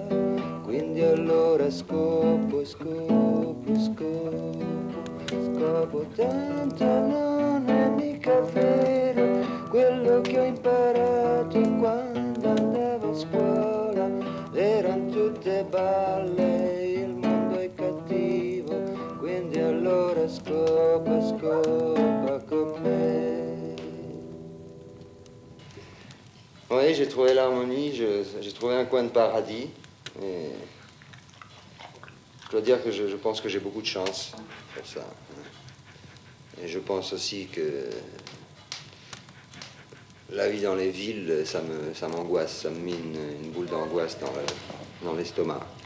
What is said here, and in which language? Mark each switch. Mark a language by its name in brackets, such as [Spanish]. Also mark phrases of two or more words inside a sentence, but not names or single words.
[Italian] Quindi allora scopo, tanto non è mica vero quello che ho imparato quando andavo a scuola. Erano tutte balle, il mondo è cattivo, quindi allora scopa con me. [French] Oui, j'ai trouvé l'harmonie, j'ai trouvé un coin de paradis. Et je dois dire que je pense que j'ai beaucoup de chance pour ça. Et je pense aussi que la vie dans les villes, ça m'angoisse, ça me met une boule d'angoisse dans l'estomac.